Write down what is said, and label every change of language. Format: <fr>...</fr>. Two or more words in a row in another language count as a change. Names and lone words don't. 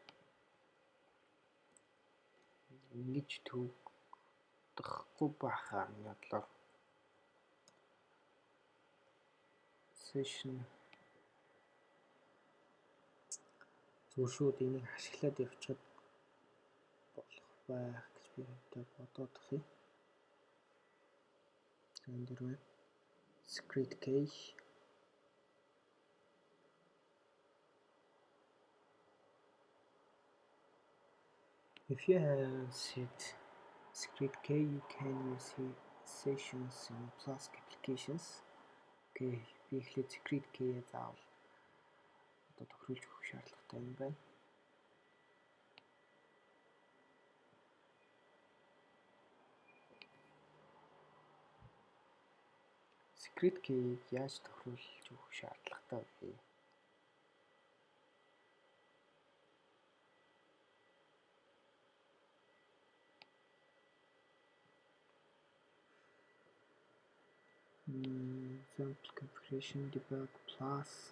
<mn>Ингэж төгөхгүй байхаа миний бодлоор session зөвшөөд энийг ашиглаад явчихад болох байх гэж би бодоод байна. Энэ дээр</mn> <en>script key if you have set script key you can use sessions in Flask applications.</en> <mn>Okay, би эхлээд</mn> <en>script key</en> <mn>заавал одоо тохируулж өгөх шаардлагатай юм байна.</mn> <en>Script key-г</en> <mn>яаж тохируулж өгөх шаардлагатай вэ?</mn> <en>Example configuration debug plus</en>